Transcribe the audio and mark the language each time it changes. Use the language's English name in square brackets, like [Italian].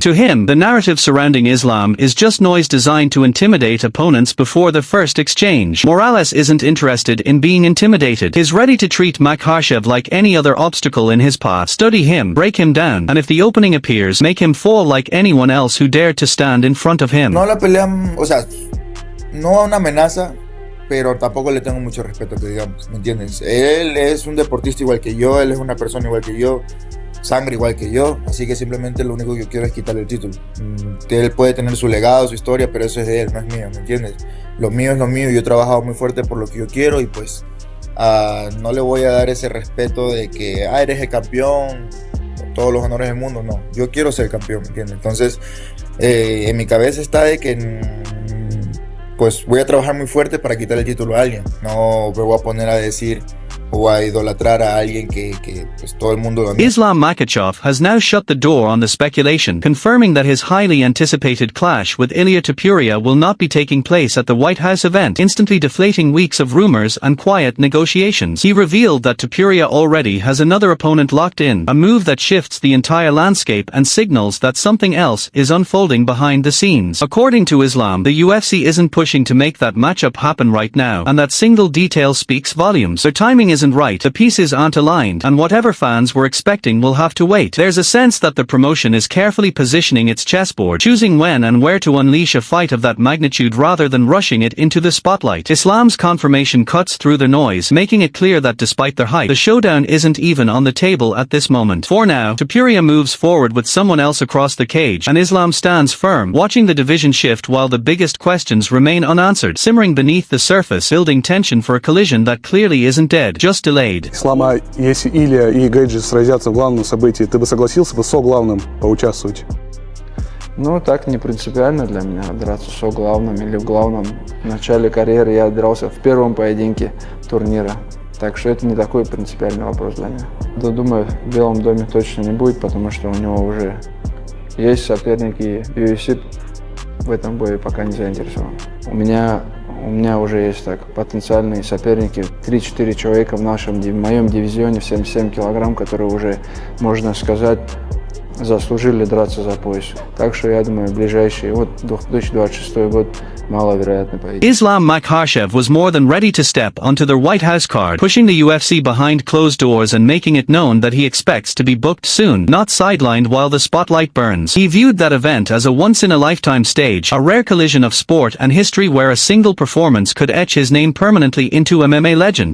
[English] To him, the narrative surrounding Islam is just noise designed to intimidate opponents before the first exchange. Morales isn't interested in being intimidated. He's ready to treat Makhachev like any other obstacle in his path. Study him, break him down, and if the opening appears, make him fall like anyone else who dared to stand in front of him. [Spanish] No la pelea, o sea, no una amenaza, pero tampoco le tengo mucho respeto, que digamos, ¿me entiendes? Él es un deportista igual que yo, él es una persona igual que yo, sangre igual que yo, así que simplemente lo único que quiero es quitarle el título. Él puede tener su legado, su historia, pero eso es de él, no es mío, ¿me entiendes? Lo mío es lo mío, yo he trabajado muy fuerte por lo que yo quiero y pues no le voy a dar ese respeto de que eres el campeón, todos los honores del mundo, no, yo quiero ser campeón, ¿me entiendes? Entonces en mi cabeza está de que pues voy a trabajar muy fuerte para quitar el título a alguien, no me voy a poner a decir o a idolatrar a alguien que pues todo el mundo lo admira. [English] Islam Makhachev has now shut the door on the speculation, confirming that his highly anticipated clash with Ilia Topuria will not be taking place at the White House event, instantly deflating weeks of rumors and quiet negotiations. He revealed that Topuria already has another opponent locked in, a move that shifts the entire landscape and signals that something else is unfolding behind the scenes. According to Islam, the UFC isn't pushing to make that matchup happen right now, and that single detail speaks volumes. Their timing isn't right, the pieces aren't aligned, and whatever fans were expecting will have to wait. There's a sense that the promotion is carefully positioning its chessboard, choosing when and where to unleash a fight of that magnitude rather than rushing it into the spotlight. Islam's confirmation cuts through the noise, making it clear that despite their hype, the showdown isn't even on the table at this moment. For now, Topuria moves forward with someone else across the cage, and Islam stands firm, watching the division shift while the biggest questions remain unanswered, simmering beneath the surface, building tension for a collision that clearly isn't dead, just delayed. [Russian] Ислама, если Илья и Гэджи сразятся в главном событии, ты бы согласился бы со главным поучаствовать? Ну, так не принципиально для меня драться со главным или в главном. В начале карьеры я дрался в первом поединке турнира. Так что это не такой принципиальный вопрос для меня. Да, думаю, в Белом доме точно не будет, потому что у него уже есть соперники. UFC в этом бое пока не заинтересован. У меня уже есть так потенциальные соперники. 3-4 человека в моем дивизионе в 77 килограмм, которые уже, можно сказать, заслужили драться за пояс. Так что я думаю, ближайший 2026 год маловероятный поединок. [English] Islam Makhachev was more than ready to step onto the White House card, pushing the UFC behind closed doors and making it known that he expects to be booked soon, not sidelined while the spotlight burns. He viewed that event as a once-in-a-lifetime stage, a rare collision of sport and history where a single performance could etch his name permanently into MMA legend.